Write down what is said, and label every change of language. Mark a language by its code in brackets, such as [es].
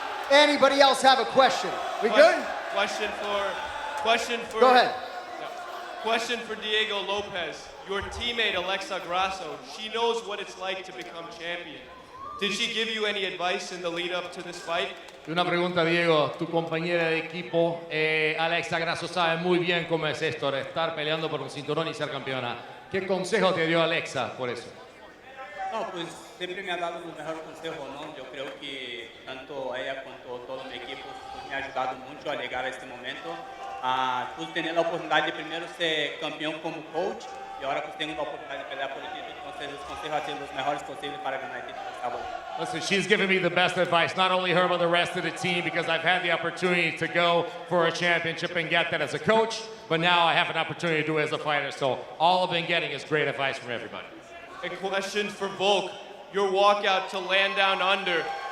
[en] Anybody else have a question? We good? Question for. Go ahead. Question for Diego Lopes. Your teammate Alexa Grasso, she knows what it's like to become champion. Did she give you any advice in the lead up to this fight? [es] Una pregunta, Diego. Tu compañera de equipo, Alexa Grasso, sabe muy bien cómo es esto de estar peleando por un cinturón y ser campeona. ¿Qué consejo te dio Alexa por eso? No, pues siempre me ha dado los mejores consejos, ¿no? Yo creo que tanto ella como todo mi equipo pues, me ha ayudado mucho a llegar a este momento. Pues tener la oportunidad de primero ser campeón como coach y ahora pues tengo la oportunidad de pelear por el título. Entonces los consejos han sido los mejores posibles para ganar el título esta vez. [en] Listen, she's given me the best advice, not only her, but the rest of the team, because I've had the opportunity to go for a championship and get that as a coach, but now I have an opportunity to do it as a fighter. So all I've been getting is great advice from everybody. A question for Volk. Your walkout to land down under.